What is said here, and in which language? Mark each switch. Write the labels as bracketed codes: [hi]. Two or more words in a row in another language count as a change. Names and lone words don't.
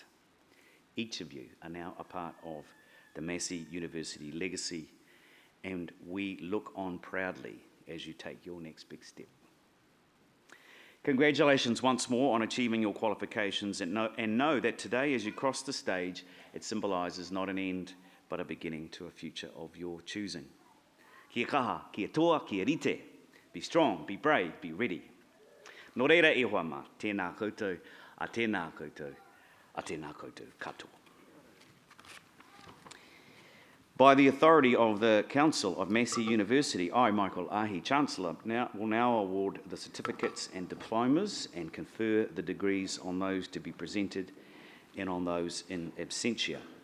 [en] Each of you are now a part of the Massey University legacy, and we look on proudly as you take your next big step. Congratulations once more on achieving your qualifications, and know that today as you cross the stage, it symbolises not an end, but a beginning to a future of your choosing. [mi] Kia kaha, kia toa, kia rite. [en] Be strong, be brave, be ready. [mi] Nō reira e hoa mā, tēnā koutou, a tēnā koutou, a tēnā koutou katoa. [en] By the authority of the Council of Massey University, I, Michael Ahi, Chancellor, will now award the certificates and diplomas and confer the degrees on those to be presented and on those [la] in absentia.